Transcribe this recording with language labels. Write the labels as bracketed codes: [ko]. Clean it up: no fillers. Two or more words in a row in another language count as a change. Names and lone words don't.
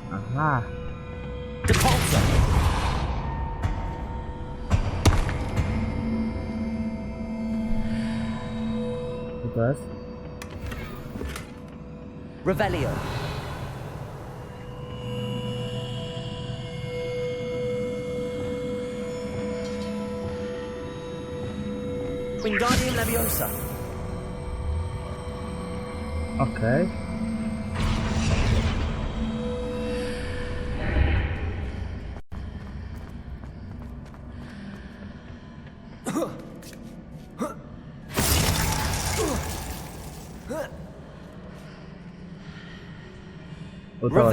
[pl] Aha. Depulsor! Co to jest? Revelio. Wingardium Leviosa. Okej. Udało się.